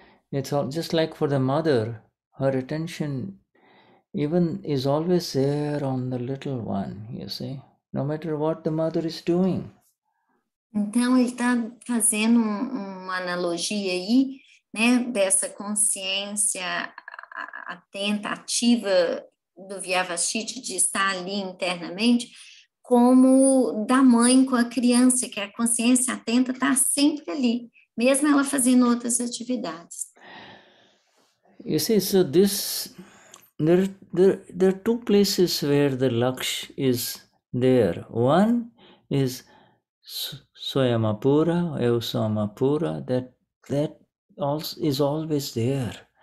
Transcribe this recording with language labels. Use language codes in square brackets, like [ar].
[en] It's all just like for the mother, her attention even is always there on the little one, you see, no matter what the mother is doing. [pt] Então ele está fazendo uma analogia aí, né, dessa consciência atenta, ativa do Vyavasthit, de estar ali internamente, como da mãe com a criança, que a consciência atenta está sempre ali, mesmo ela fazendo outras atividades. [en] You see, so there are two places where the Lakshya is there. One is Swayamapura, Eusamapura, that also is always there.